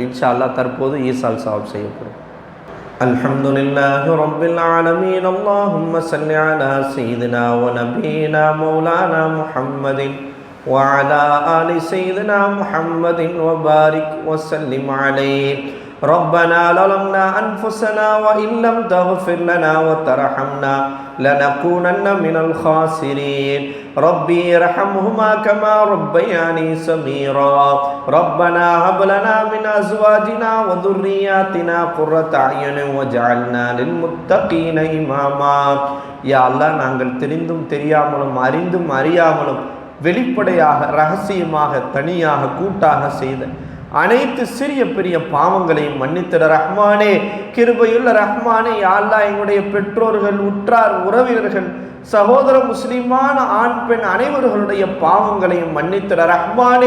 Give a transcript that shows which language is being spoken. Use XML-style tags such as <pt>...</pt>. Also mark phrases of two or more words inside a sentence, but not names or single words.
<ar>إن شاء الله</ar> <ta>தற்போது ஈசால் சவாப் செய்யப்படும்.</ta> <ar>الحمد لله رب العالمين. اللهم صل على سيدنا ونبينا مولانا محمد وعلى آل سيدنا محمد وبارك وسلم عليه. ربنا ظلمنا أنفسنا وإن لم تغفر لنا وترحمنا لنكونن من الخاسرين. ربي ارحمهما كما ربياني صغيرا. ربنا هب لنا من أزواجنا وذرياتنا قرة أعين واجعلنا للمتقين إماما. يا الله,</ar> <ta>நாங்கள் தெரிந்தும் தெரியாமலும் அறிந்தும் அறியாமலும் வெளிப்படையாக ரகசியமாக தனியாக கூட்டாக செய்த அனைத்து சிறிய பெரிய பாவங்களையும் மன்னித்திட ரஹ்மானே, கிருபையுள்ள ரஹ்மானே.</ta> <ar>يا الله,</ar> <ta>எங்களுடைய பெற்றோர்கள், உற்றார், உறவினர்கள், சகோதர முஸ்லிமான ஆண் பெண் அனைவர்களுடைய பாவங்களையும் மன்னித்திட ரஹ்மானே.</ta>